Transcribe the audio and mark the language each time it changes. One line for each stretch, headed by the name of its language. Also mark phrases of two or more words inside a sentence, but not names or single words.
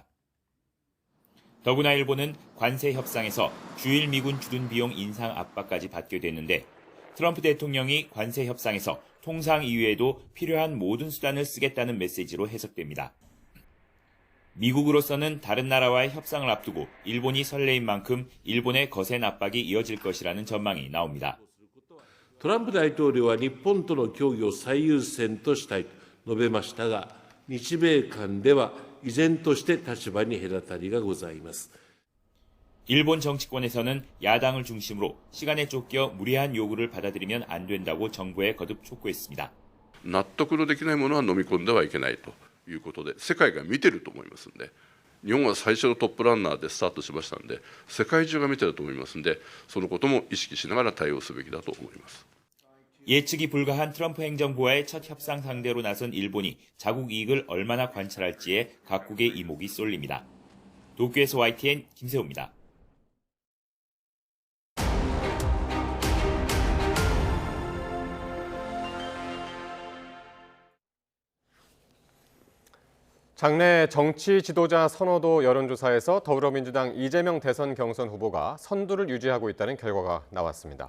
Korean: 더구나 일본은 관세 협상에서 주일 미군 주둔 비용 인상 압박까지 받게 됐는데 트럼프 대통령이 관세 협상에서 통상 이외에도 필요한 모든 수단을 쓰겠다는 메시지로 해석됩니다. 미국으로서는 다른 나라와의 협상을 앞두고 일본이 설레인 만큼 일본의 거센 압박이 이어질 것이라는 전망이 나옵니다.
Japanese: トランプ大統領は日本との協議を最優先としたいと述べましたが、日米間では依然として立場に隔たりがございます。
Korean: 일본 정치권에서는 야당을 중심으로 시간에 쫓겨 무리한 요구를 받아들이면 안 된다고 정부에 거듭 촉구했습니다.
Japanese: 納得のできないものは飲み込んではいけないということで、世界が見てると思いますので、日本は最初のトップランナーでスタートしましたので、世界中が見てると思いますので、そのことも意識しながら対応すべきだと思います。
Korean: 예측이 불가한 트럼프 행정부와의 첫 협상 상대로 나선 일본이 자국 이익을 얼마나 관찰할지에 각국의 이목이 쏠립니다. 도쿄에서 YTN 김세호입니다. 장내 정치 지도자 선호도 여론조사에서 더불어민주당 이재명 대선 경선 후보가 선두를 유지하고 있다는 결과가 나왔습니다.